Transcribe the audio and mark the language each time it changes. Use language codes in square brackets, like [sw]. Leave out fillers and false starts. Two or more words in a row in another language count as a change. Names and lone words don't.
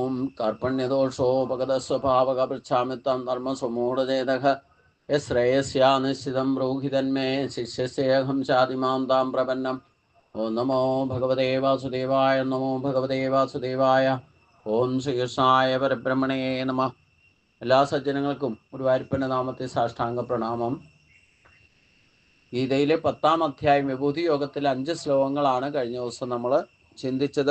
[sa] कार्पण्यदोषोपगतस्वभावकपृच्छामि तं धर्मसुमूढचेतः यश्रेयस्या निश्चितं ब्रूहि तन्मे शिष्यस्येऽहं चातिमां तां प्रपन्नम् ഓം നമോ ഭഗവതേ വാസുദേവായ നമോ ഭഗവതേ വാസുദേവായ ഓം ശ്രീകൃഷ്ണായ പരബ്രഹ്മണേ നമ. [ml] എല്ലാ സജ്ജനങ്ങൾക്കും ഗുരുവായൂരപ്പൻ്റെ നാമത്തെ സാഷ്ടാംഗ പ്രണാമം. ഗീതയിലെ 10-ാം അധ്യായം വിഭൂതി യോഗത്തിൽ 5 ശ്ലോകങ്ങളാണ് കഴിഞ്ഞ ദിവസം നമ്മൾ ചിന്തിച്ചത്.